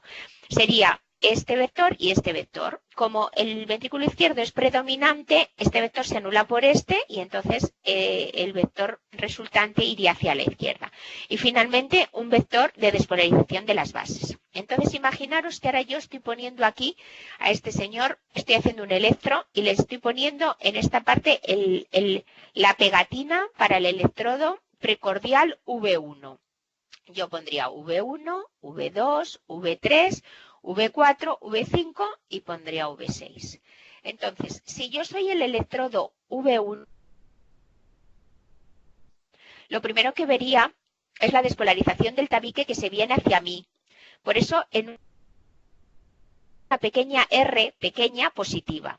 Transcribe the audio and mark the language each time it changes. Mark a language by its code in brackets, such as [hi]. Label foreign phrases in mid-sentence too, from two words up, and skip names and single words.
[es] Sería este vector y este vector. Como el ventrículo izquierdo es predominante, este vector se anula por este y entonces el vector resultante iría hacia la izquierda. Y finalmente un vector de despolarización de las bases. Entonces imaginaros que ahora yo estoy poniendo aquí a este señor, estoy haciendo un electro y le estoy poniendo en esta parte la pegatina para el electrodo precordial V1. Yo pondría V1, V2, V3, V4, V5 y pondría V6. Entonces, si yo soy el electrodo V1, lo primero que vería es la despolarización del tabique que se viene hacia mí. Por eso, en una pequeña R, pequeña, positiva.